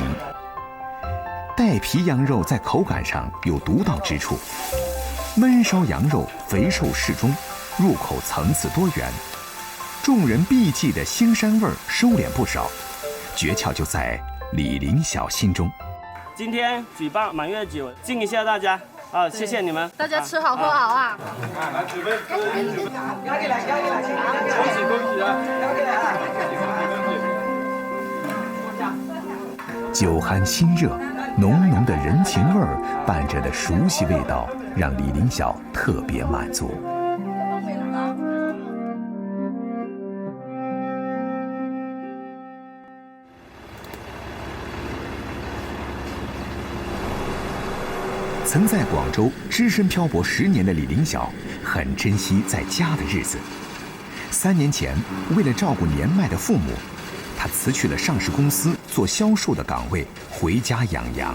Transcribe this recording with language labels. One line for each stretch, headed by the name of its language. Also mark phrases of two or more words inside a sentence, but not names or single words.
Chinese: 帶皮羊肉在口感上有獨到之處，燜燒羊肉肥瘦適中，入口層次多元，眾人避忌的腥膻味收斂不少，訣竅就在李林曉心中。今天舉辦滿月酒，敬一下大家啊！謝謝你們，大家吃好喝好啊！來準備，拿給來，恭喜恭喜啊！酒酣心熱，濃濃的人情味兒伴着的熟悉味道，讓李林曉特別滿足。曾在廣州只身漂泊10年的李林曉，很珍惜在家的日子。3年前，為了照顧年邁的父母，他辭去了上市公司做銷售的崗位，回家養羊。